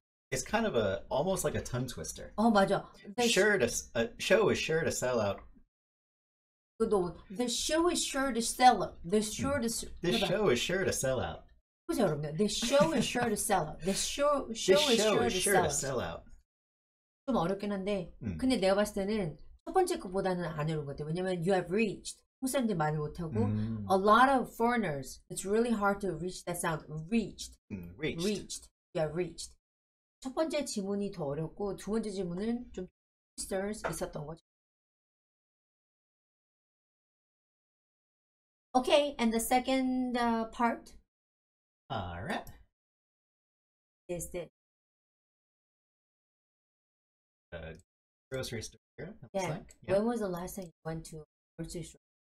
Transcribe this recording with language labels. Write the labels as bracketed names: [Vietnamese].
[English] It's kind of almost like a tongue twister. [Korean] 맞아. [English] Show is sure to sell out. The show is sure to sell out. This show is sure to sell out. [Korean] 보세요, 여러분들. [English] This show is sure to sell out. This show is sure to sell out. [Korean] 좀 어렵긴 한데, 근데 내가 봤을 때는 첫 번째 것보다는 안 어려운 것 같아요. 왜냐면 [English] you have reached. [Korean] 한국 사람들이 말을 못하고 [English] a lot of foreigners, it's really hard to reach that sound. Reached. You have reached. [Korean] 첫 번째 지문이 더 어렵고 두 번째 지문은 좀 twisters 있었던 거죠. [English] Okay, and the second part. All right. Is this? Grocery store. Yeah. When was the last time you went to a grocery store?